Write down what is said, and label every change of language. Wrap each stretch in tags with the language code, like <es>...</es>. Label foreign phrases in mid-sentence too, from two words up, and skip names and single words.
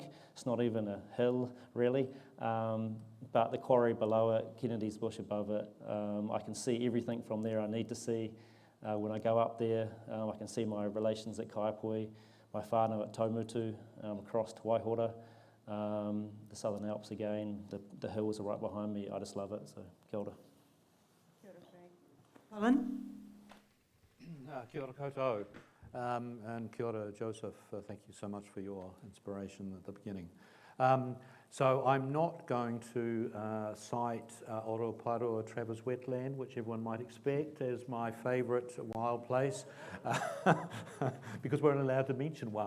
<en>It's not even a hill, really. But the quarry below it, Kennedy's Bush above it, I can see everything from there I need to see. When I go up there, I can see my relations at Kaiapoi, my whānau at Taumutu, across to Waihora, the Southern Alps again, the hills are right behind me. I just love it, so</en> <mi>kia ora. Kia ora, Frank. Hullen? Kia ora koutou. And kia ora, Joseph.</mi> <en>Thank you so much for your inspiration at the beginning. So I'm not going to cite Oroparoa Travers Wetland, which everyone might expect as my favourite wild place, because we're not allowed to mention one.</en>